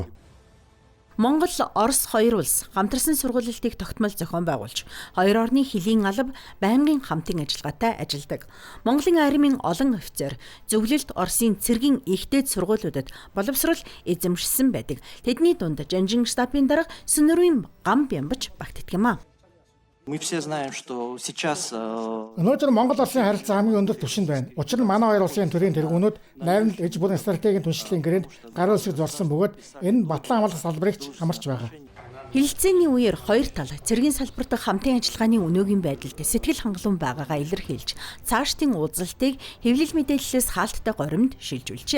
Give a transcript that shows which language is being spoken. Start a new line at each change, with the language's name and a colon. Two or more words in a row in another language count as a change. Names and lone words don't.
Mongolian: Монгол, Орос хоёр улс хамтарсан сургуулилтыг тогтмол зохион байгуулж, хоёр орны хилийн алба байнгын хамтын ажиллагаатай ажилдаг. Монголын армийн олон офицер зөвлөлт Оросын цэргийн ихтэй сургуулиудад боловсрол эзэмшсэн байдаг. Тэдний дунд жанжин штабын дарга Сүнэрвийн гам бямбаж багтдаг юм а.
Russian: Мы все знаем, что сейчас
Mongolian: Өнөөдөр Монгол-Оросын харилцаа хамгийн өндөр түвшинд байна. Учир нь манай хоёр улсын төрийн тэргүүнүүд найрамд ээж бүрэн стратегийн түншлэлийн гэрээнд гар үсэг зорсон бөгөөд энэ батлан хамгаалах салбарыг ч хамарч байгаа. Хэлэлцээний үеэр хоёр тал цэргийн салбарт хамтын ажиллагааны өнөөгийн байдалд сэтгэл хангалуун байгаагаа илэрхийлж, цаашдын уулзалтыг хэвлэл мэдээллээс хаалттай горимд шилжүүлжээ.